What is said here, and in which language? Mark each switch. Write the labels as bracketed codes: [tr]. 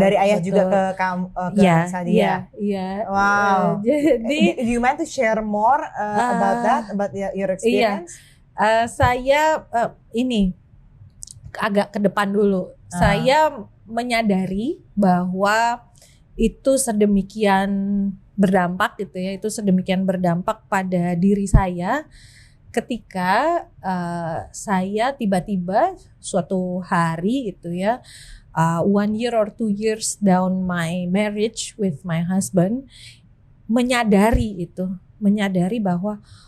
[id] Dari ayah juga ke kamu, ke Sadia. Iya. Wow. Jadi, [en] do you mind to share more about that, about your experience? [id] Saya ini agak ke depan dulu. Saya menyadari bahwa itu sedemikian berdampak gitu ya, itu sedemikian berdampak pada diri saya ketika saya tiba-tiba suatu hari gitu ya, [en] 1 year or 2 years down my marriage with my husband, [id] menyadari bahwa